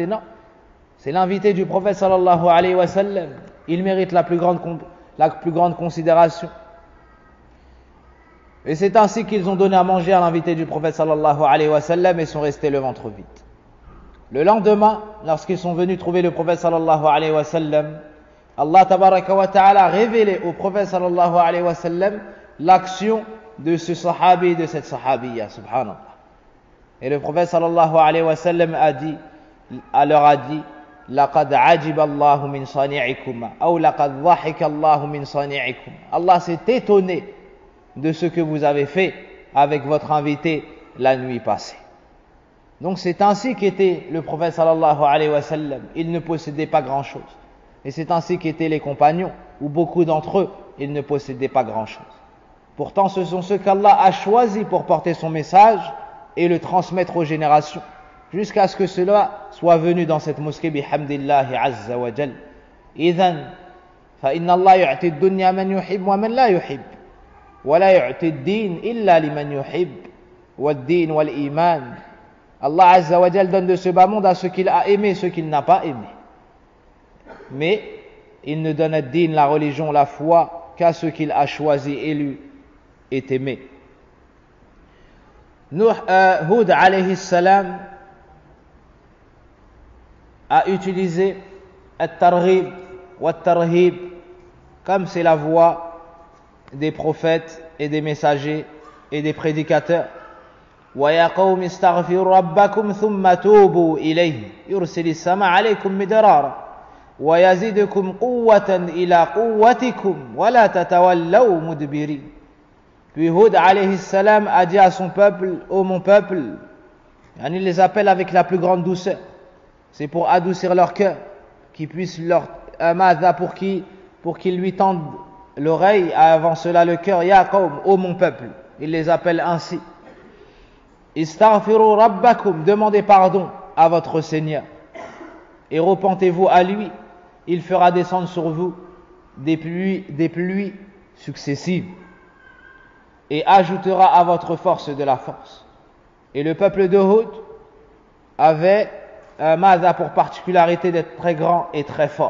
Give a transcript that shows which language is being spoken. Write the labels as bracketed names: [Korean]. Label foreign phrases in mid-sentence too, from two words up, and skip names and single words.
[French] Non, c'est l'invité du prophète [Arabic] صلى الله عليه وسلم. [French] Il mérite la plus grande considération. Et c'est ainsi qu'ils ont donné à manger à l'invité du prophète [Arabic] صلى الله عليه وسلم [French] et sont restés le ventre vide. Le lendemain, lorsqu'ils sont venus trouver le prophète [Arabic] صلى الله عليه وسلم, الله تبارك وتعالى [French] a révélé au prophète [Arabic] صلى الله عليه وسلم [French] l'action de ce sahabi et de cette sahabiya, subhanallah. Et le prophète [Arabic] صلى الله عليه وسلم [French] leur a dit: [Arabic] لقد عجب الله من صانعكما أو لقد ضحك الله من صانعكم. [French] Allah s'est étonné de ce que vous avez fait avec votre invité la nuit passée. Donc c'est ainsi qu'était le prophète [Arabic] صلى الله عليه وسلم. [French] Il ne possédait pas grand chose. Et c'est ainsi qu'étaient les compagnons, où beaucoup d'entre eux, ils ne possédaient pas grand chose. Pourtant ce sont ceux qu'Allah a choisis pour porter son message et le transmettre aux générations, jusqu'à ce que cela soit venu dans cette mosquée [Arabic] بحمد الله عز وجل. إذن فإن الله يعطي الدنيا من يحب ومن لا يحب ولا يعطي الدين إلا لمن يحب والدين والإيمان. [French] Allah [Arabic] عز وجل [French] donne de ce bas monde à ceux qu'il a aimé, ceux qu'il n'a pas aimé. Mais il ne donne ad-din, la religion, la foi, qu'à ceux qu'il a choisi, élus et aimés. Hud [Arabic] عليه السلام [French] a utilisé [Arabic] الترغيب والترهيب, [French] comme c'est la voie des prophètes et des messagers et des prédicateurs. [Arabic] ويا قوم استغفروا ربكم ثم توبوا إليه يرسل السماء عليكم مدرارا ويزدكم قوة إلى قوتكم ولا تتولوا مدبرين. [French] Puis Hud [Arabic] عليه السلام [French] a dit à son peuple: ô mon peuple, il les appelle avec la plus grande douceur. C'est pour adoucir leur cœur, qu'ils puissent leur pour qu'ils lui tendent l'oreille, avant cela le cœur. [Arabic] يا قوم, [French] ô mon peuple, il les appelle ainsi. [Arabic] استغفروا ربكم, [French] demandez pardon à votre Seigneur et repentez-vous à lui. Il fera descendre sur vous des pluies successives et ajoutera à votre force de la force. Et le peuple de Hud avait pour particularité d'être très grand et très fort.